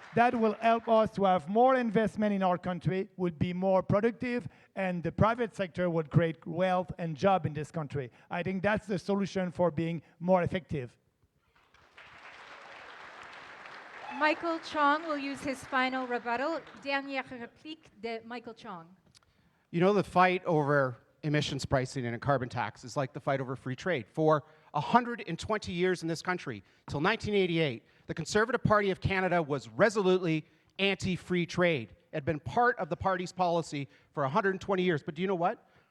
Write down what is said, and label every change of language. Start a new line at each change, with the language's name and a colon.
English: That will help us to have more investment in our country, would be more productive, and the private sector would create wealth and job in this country. I think that's the solution for being more effective. Michael Chong will use his final rebuttal.
French: Dernière réplique de Michael Chong.
English: You know, the fight over emissions pricing and a carbon tax is like the fight over free trade. For 120 years in this country, till 1988, the Conservative Party of Canada was resolutely anti-free trade. It had been part of the party's policy for 120 years. But do you know what?